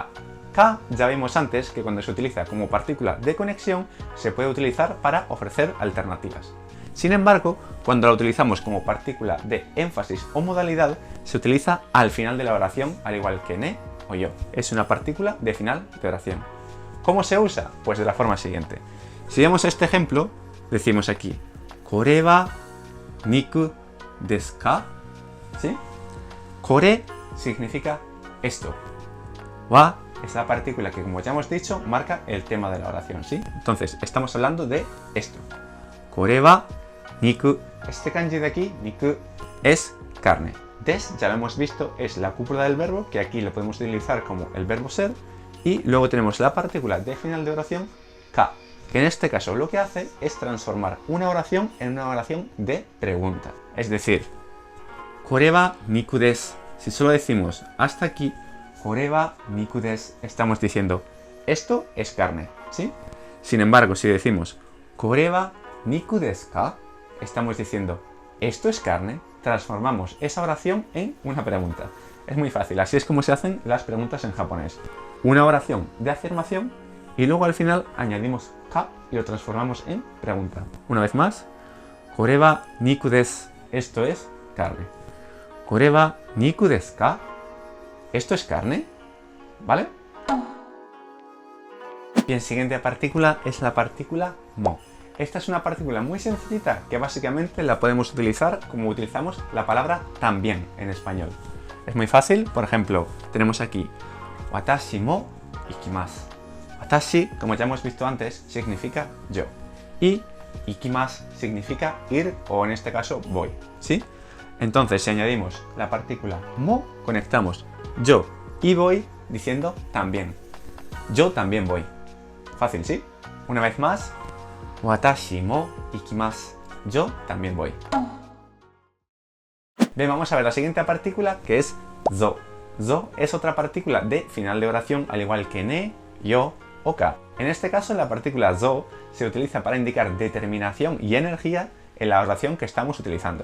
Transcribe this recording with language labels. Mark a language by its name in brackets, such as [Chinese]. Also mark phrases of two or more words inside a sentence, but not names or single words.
[Spanish] Ka, ya vimos antes que cuando se utiliza como partícula de conexión, se puede utilizar para ofrecer alternativas. Sin embargo, cuando la utilizamos como partícula de énfasis o modalidad, se utiliza al final de la oración, al igual que ne o yo. Es una partícula de final de oración. ¿Cómo se usa? Pues de la forma siguiente. Si vemos este ejemplo, decimos aquí, [Japanese] これは肉ですか? ¿Sí? [Spanish] Kore significa esto. Wa es la partícula que, como ya hemos dicho, marca el tema de la oración, ¿sí? Entonces, estamos hablando de esto. [Japanese] これは肉. [Spanish] Este kanji de aquí, niku, es carne. Des, ya lo hemos visto, es la cúpula del verbo, que aquí lo podemos utilizar como el verbo ser. Y luego tenemos la partícula de final de oración, ka, que en este caso lo que hace es transformar una oración en una oración de pregunta. Es decir, [Japanese] これは肉です. [Spanish] Si solo decimos hasta aquí, [Japanese] これは肉です, [Spanish] estamos diciendo esto es carne, ¿sí? Sin embargo, si decimos [Japanese] これは肉ですか, [Spanish] estamos diciendo esto es carne, transformamos esa oración en una pregunta. Es muy fácil, así es como se hacen las preguntas en japonés. Una oración de afirmación y luego al final añadimos ka y lo transformamos en pregunta. Una vez más, [Japanese] これは肉です, [Spanish] esto es carne. [Japanese] これは肉ですか, [Spanish] esto es carne, ¿vale? Bien, siguiente partícula es la partícula mo. Esta es una partícula muy sencillita que básicamente la podemos utilizar como utilizamos la palabra también en español. Es muy fácil, por ejemplo, tenemos aquí [Japanese] 私も行きます. [Spanish] Watashi, como ya hemos visto antes, significa yo. Y ikimasu significa ir o en este caso voy, ¿sí? Entonces, si añadimos la partícula mo, conectamos yo y voy diciendo también. Yo también voy. Fácil, ¿sí? Una vez más, [Japanese] 私も行きます. [Spanish] Yo también voy. Bien, vamos a ver la siguiente partícula, que es zo. Zo es otra partícula de final de oración, al igual que ne, yo o ka. En este caso, la partícula zo se utiliza para indicar determinación y energía en la oración que estamos utilizando.